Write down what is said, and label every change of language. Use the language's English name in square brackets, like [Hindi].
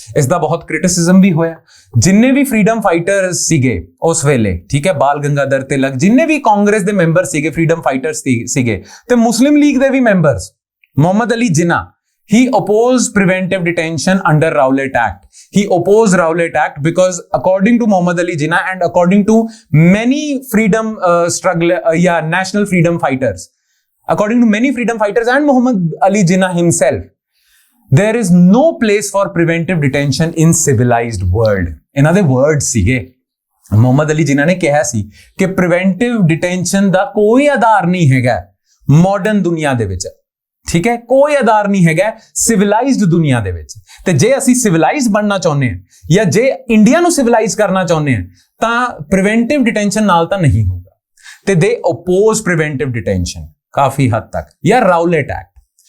[Punjabi] ਇਸ ਦਾ ਬਹੁਤ ਕ੍ਰਿਟਿਸਿਜ਼ਮ ਵੀ ਹੋਇਆ। ਜਿੰਨੇ ਵੀ ਫਰੀडम ਫਾਈਟਰਸ ਸੀਗੇ ਉਸ ਵੇਲੇ, ਠੀਕ ਹੈ, ਬਾਲ ਗੰਗਾਧਰ ਤਿਲਕ, ਜਿੰਨੇ ਵੀ ਕਾਂਗਰਸ ਦੇ ਮੈਂਬਰ ਸੀਗੇ, ਫਰੀडम ਫਾਈਟਰਸ ਸੀਗੇ, ਤੇ ਮੁਸਲਿਮ ਲੀਗ ਦੇ ਵੀ ਮੈਂਬਰਸ, ਮੁਹੰਮਦ ਅਲੀ ਜਿਨਾ, [English] he opposed preventive detention under Rowlatt Act. He opposed Rowlatt Act because according to Muhammad Ali Jinnah and according to many freedom national freedom fighters, according to many freedom fighters and Muhammad Ali Jinnah himself, there is no place for preventive detention in civilized world. In other words, [Punjabi] sige Muhammad Ali ਜਿਨ੍ਹਾਂ ਨੇ ਕਿਹਾ ਸੀ ਕਿ preventive detention ਦਾ ਕੋਈ ਆਧਾਰ ਨਹੀਂ ਹੈਗਾ modern ਦੁਨੀਆ ਦੇ ਵਿੱਚ। ਠੀਕ ਹੈ, ਕੋਈ ਆਧਾਰ ਨਹੀਂ ਹੈਗਾ ਸਿਵਲਾਈਜ਼ਡ ਦੁਨੀਆ ਦੇ ਵਿੱਚ। ਤੇ ਜੇ ਅਸੀਂ ਸਿਵਲਾਈਜ਼ ਬਣਨਾ ਚਾਹੁੰਦੇ ਹਾਂ ਜਾਂ ਜੇ ਇੰਡੀਆ ਨੂੰ ਸਿਵਲਾਈਜ਼ ਕਰਨਾ ਚਾਹੁੰਦੇ ਹਾਂ ਤਾਂ ਪ੍ਰੀਵੈਂਟਿਵ ਡਿਟੈਂਸ਼ਨ ਨਾਲ ਤਾਂ ਨਹੀਂ ਹੋਊਗਾ। ਤੇ [English] ਦੇ oppose preventive detention [Punjabi] ਕਾਫੀ ਹੱਦ ਤੱਕ, ਜਾਂ ਰਾਉਲੇਟ ਐਕਟ।